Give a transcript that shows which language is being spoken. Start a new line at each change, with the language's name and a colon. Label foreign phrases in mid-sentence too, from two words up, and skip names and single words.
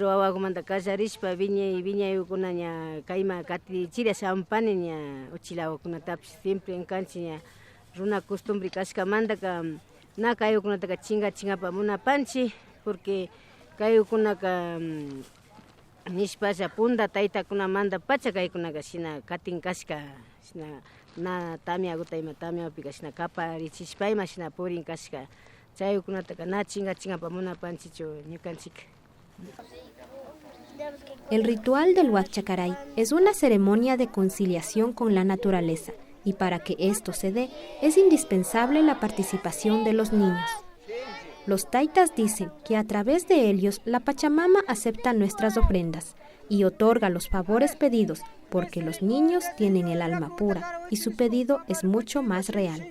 Quechua: wawakumanta kallarishpa viñaykuna ña kayma katichira shampani ña uchilawakunatapish siempre enkanchi ña runa costumbre kashkamantaka na kayukunataka chingapa munapanchi porque kayukunaka nishpalla punta taytakunamanta pacha kaykunaka shina katin kashka shina na tamiaguta ima tamiapika shina kaparichishpa ima shina purin kashka chayukunataka na chingapa munapanchichu ñukanchik.
Spanish: El ritual del Huacchacaray es una ceremonia de conciliación con la naturaleza. Y para que esto se dé, es indispensable la participación de los niños. Los taitas dicen que a través de ellos la Pachamama acepta nuestras ofrendas y otorga los favores pedidos, porque los niños tienen el alma pura y su pedido es mucho más real.